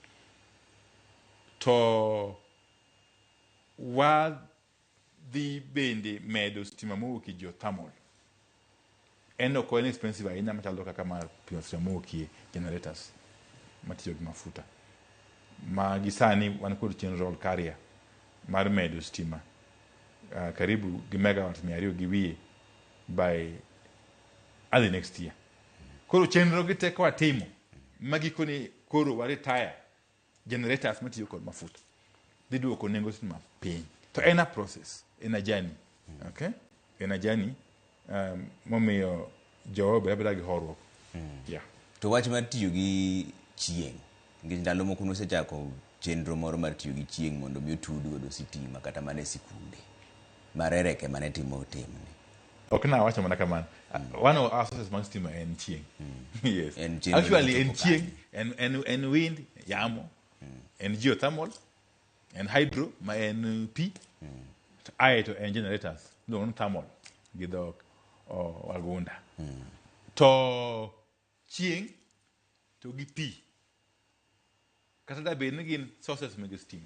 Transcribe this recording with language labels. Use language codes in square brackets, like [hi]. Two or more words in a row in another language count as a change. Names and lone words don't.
[luo] To wadhi bende medo stima mowuokie geothermal. En ok en expensive ahinya machalo kaka mar stima mowuokie generators matiyo gi mafuta. Ma gisani wan kod chenro carrier mar medo stima karibu gi megawatt 200 gi wiye [en] by early next year. [luo] Koro chenro gi teko atimo magikoni koro wa retire generators matiyo kod mafuta dhi duoko nengo stima piny. To en [en] a process, [luo] en [en] a journey, [luo] okay, en [en] a journey [luo] momiyo jowo beda gi horuok. Yeah. To wach mar tiyo gi chieng', nikech ndalo moko nosechako chenro moro mar tiyo gi chieng' mondo mi otud godo sitima kata mana e sikunde marereke mane timo timni. Ok na wacho mana kamano. [en] One of our sources [luo] mag stima en chieng'. [en] Yes. [luo] En Actually en chieng', en wind, yamo, en geothermal, en hydro, ma en pi, to en generators, luongo thermal gi dhok wagunda. To chieng' to gi pi kata da bed ni gin sources mag stima.